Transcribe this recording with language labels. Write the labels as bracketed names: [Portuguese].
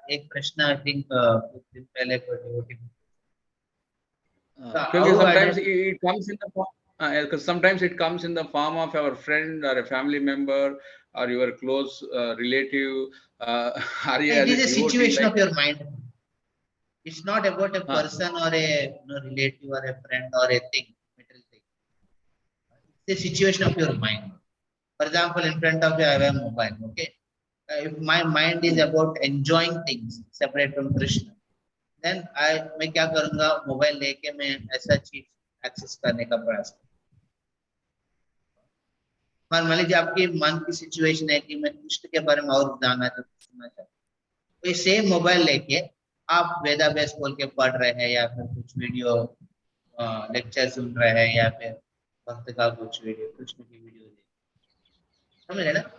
[Hindi] एक प्रश्न [English] I think [Hindi] कुछ दिन पहले कोई devotee [English] because sometimes it comes in the form. Because sometimes it comes in the form of our friend or a family member or your close relative. It is a situation of your mind. It's not about a person or a relative or a friend or a thing, material thing. It's a situation of your mind. For example, in front of you, I have a mobile. Okay, if my mind is about enjoying things separate from Krishna, then [Hindi] मैं क्या करूँगा, mobile लेके मैं ऐसा चीज access करने का प्रयास करूँगा। मान लीजिए आपकी मन की सिचुएशन है कि मैं कृष्ण के बारे में और जानना सुनना चाहता हूँ, तो ये सेम मोबाइल लेके आप वेदाभ्यास खोल के पढ़ रहे हैं, या फिर कुछ वीडियो लेक्चर सुन रहे हैं, या फिर भक्त का कुछ वीडियो, कृष्ण की वीडियो समझ रहे ना।